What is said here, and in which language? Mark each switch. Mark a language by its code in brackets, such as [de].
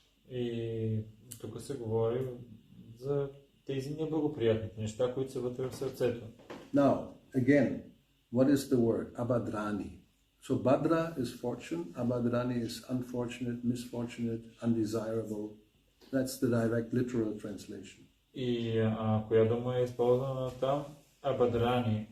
[bg] И тук се говори за тези неблагоприятните неща, които са вътре в сърцето. [en] Now, again, what is the word? Abadrani. So Badra is fortune, Abadrani is unfortunate, misfortunate, undesirable. That's the direct literal translation. [bg] И коя дума е използвана там? Абадрани.